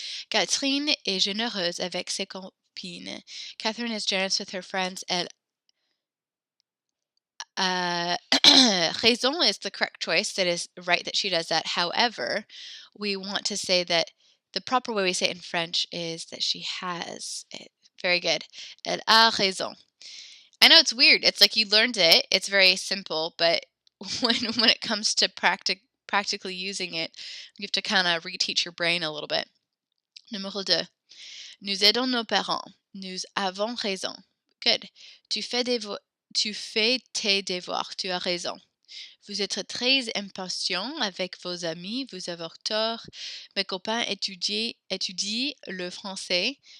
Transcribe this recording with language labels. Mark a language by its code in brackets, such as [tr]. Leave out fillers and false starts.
[fr] Catherine est généreuse avec ses copines. [en] Catherine is generous with her friends. [fr] Elle raison [en] is the correct choice. That is right that she does that. However, we want to say that the proper way we say it in French is that she has it. Very good. [fr] Elle a raison. [en] I know it's weird. It's like you learned it. It's very simple, but when it comes to practically using it, you have to kind of reteach your brain a little bit. [fr] Numéro 2. Nous aidons nos parents. Nous avons raison. Good. Tu fais tes devoirs. Tu as raison. Vous êtes très impatient avec vos amis. Vous avez tort. Mes copains étudient le français.